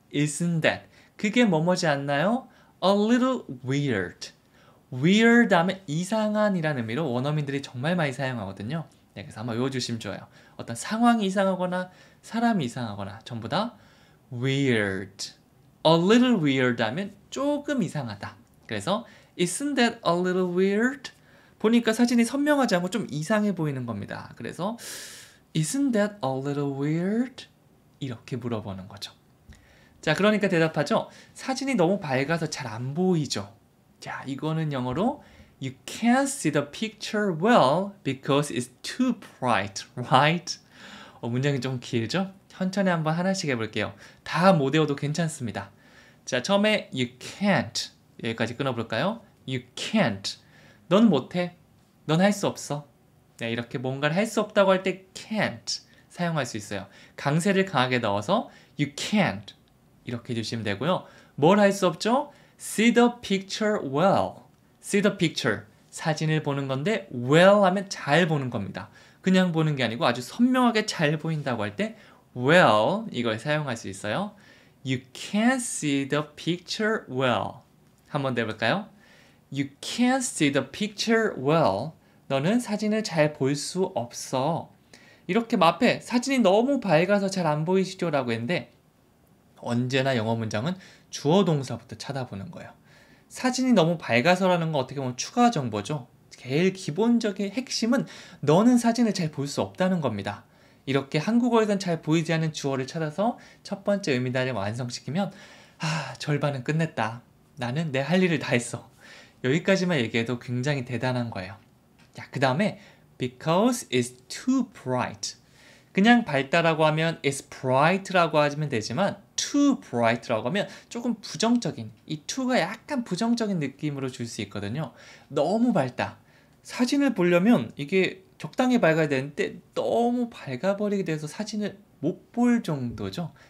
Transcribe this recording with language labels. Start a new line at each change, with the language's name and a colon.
English: Isn't that?
Korean: 그게 뭐뭐지 않나요?
English: A little weird.
Korean: weird 하면 이상한 이라는 의미로 원어민들이 정말 많이 사용하거든요. 네, 그래서 한번 외워주시면 좋아요. 어떤 상황이 이상하거나 사람이 이상하거나 전부 다 weird.
English: A little weird
Korean: 하면 조금 이상하다.
English: 그래서 Isn't that a little weird?
Korean: 보니까 사진이 선명하지 않고 좀 이상해 보이는 겁니다.
English: 그래서 Isn't that a little weird?
Korean: 이렇게 물어보는 거죠. 자, 그러니까 대답하죠. 사진이 너무 밝아서 잘 안 보이죠. 자, 이거는 영어로
English: You can't see the picture well because it's too bright, right?
Korean: 문장이 좀 길죠? 천천히 한번 하나씩 해볼게요. 다 못 외워도 괜찮습니다. 자, 처음에 You can't 여기까지 끊어볼까요? You can't 넌 못해. 넌 할 수 없어. 네, 이렇게 뭔가를 할 수 없다고 할 때 can't 사용할 수 있어요. 강세를 강하게 넣어서 You can't 이렇게 해주시면 되고요. 뭘 할 수 없죠?
English: See the picture well. See the picture.
Korean: 사진을 보는 건데 well 하면 잘 보는 겁니다. 그냥 보는 게 아니고 아주 선명하게 잘 보인다고 할 때 well 이걸 사용할 수 있어요.
English: You can't see the picture well.
Korean: 한번 더 해볼까요?
English: You can't see the picture well.
Korean: 너는 사진을 잘 볼 수 없어. 이렇게 앞에 사진이 너무 밝아서 잘 안 보이시죠? 라고 했는데 언제나 영어 문장은 주어 동사부터 찾아보는 거예요. 사진이 너무 밝아서라는 건 어떻게 보면 추가 정보죠. 제일 기본적인 핵심은 너는 사진을 잘 볼 수 없다는 겁니다. 이렇게 한국어에선 잘 보이지 않는 주어를 찾아서 첫 번째 의미단을 완성시키면 절반은 끝냈다. 나는 내 할 일을 다 했어. 여기까지만 얘기해도 굉장히 대단한 거예요. 그 다음에
English: because it's too bright.
Korean: 그냥 밝다라고 하면 it's bright라고 하면 되지만 too bright라고 하면 조금 부정적인 이 to가 약간 부정적인 느낌으로 줄 수 있거든요. 너무 밝다. 사진을 보려면 이게 적당히 밝아야 되는데 너무 밝아버리게 돼서 사진을 못 볼 정도죠.